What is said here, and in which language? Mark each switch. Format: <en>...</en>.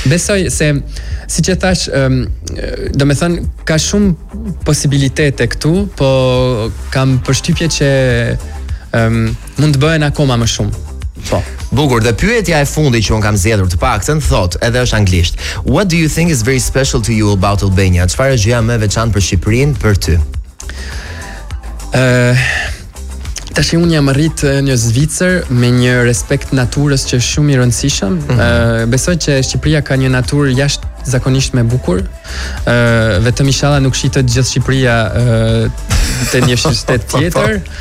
<sq>Besoj se siç e thash, do me thënë ka shumë posibilitete këtu, po kam përshtypje që mund të bëhen akoma më shumë. Po. Bukur, dhe pyetja e fundit që unë kam zgjedhur të paktën thotë, edhe është anglisht.</sq> <en>What do you think is very special to you about Albania?</en> <sq>Çfarë është gjëja më e veçantë për Shqipërinë për ty? Tashi unë jam rritë një Zvicër me një respekt naturës që shumë i rëndësishëm. Besoj që Shqipëria ka një naturë jashtë zakonisht me bukur. Vetëm inshallah nuk shitet gjithë Shqipëria te një shtet tjetër.</sq>